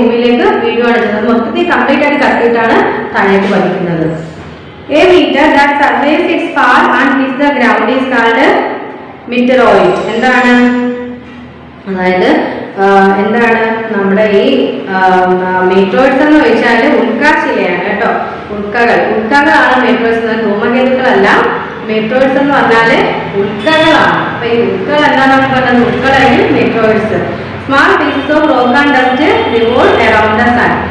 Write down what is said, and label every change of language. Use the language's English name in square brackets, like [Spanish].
[Malayalam] ഭൂമിയിലേക്ക് വീഴുകയാണ് ചെയ്യുന്നത്. മൊത്തത്തിൽ കംപ്ലീറ്റ് ആയിട്ട് കത്തിയിട്ടാണ് താഴേക്ക് പതിക്കുന്നത്. [English] A meteor that survives its fall and hits the ground is called meteoroid. [Malayalam] എന്താണ്? അതായത് എന്താണ് നമ്മുടെ ഈ മീറ്ററോയിഡ്സ് എന്ന് വെച്ചാൽ ഉൽക്കാശിലയാണ് കേട്ടോ. ഉൽക്കകളാണ് മീറ്ററോയിഡ്സ്. ധൂമകേതുക്കളല്ല. മീറ്ററോയിഡ്സ് എന്ന് പറഞ്ഞാല് ഉൽക്കകളാണ്. അപ്പൊ ഈ ഉൽക്കകൾ എന്താണെന്ന് പറഞ്ഞത്? ഉൽക്കകളാണ് മീറ്ററോയിഡ്സ്. [English] Small pieces of rock and dust revolve around the sun.